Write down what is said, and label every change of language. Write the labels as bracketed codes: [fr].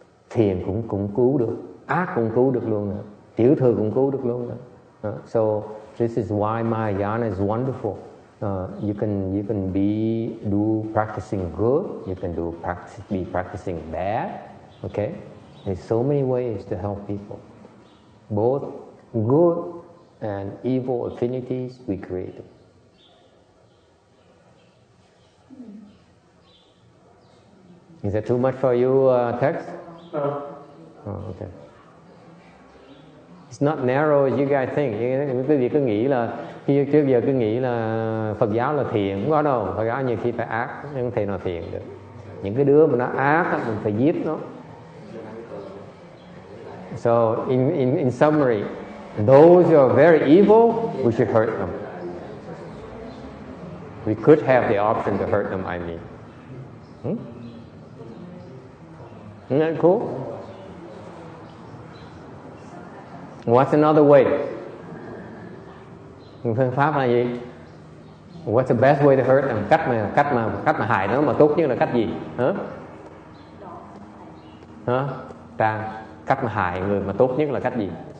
[vi] Thiền cũng cứu được, ác cũng cứu được luôn nữa, tiểu thừa cũng cứu được luôn nữa. [en] So this is why Mahayana is wonderful. You can do practicing good, you can be practicing bad. Okay? There's so many ways to help people. Both good and evil affinities we create. Is that too much for you, text? No. Oh, okay. It's not narrow as you guys think. [vi] Quý vị cứ nghĩ là trước giờ cứ nghĩ là Phật giáo là thiện, không có đâu. Phật giáo nhiều khi phải ác, nhưng không thể nào thiện được. Những cái đứa mà nó ác mình phải giết nó. [en] So in summary, those who are very evil, we should hurt them. We could have the option to hurt them, I mean. Isn't that cool? What's another way? [vi] Phương pháp là gì? [en] What's the best way to hurt them? [vi] Cách mà hại nó mà tốt nhất là cách gì? Hả? Trang, cách mà hại người mà tốt nhất là cách gì?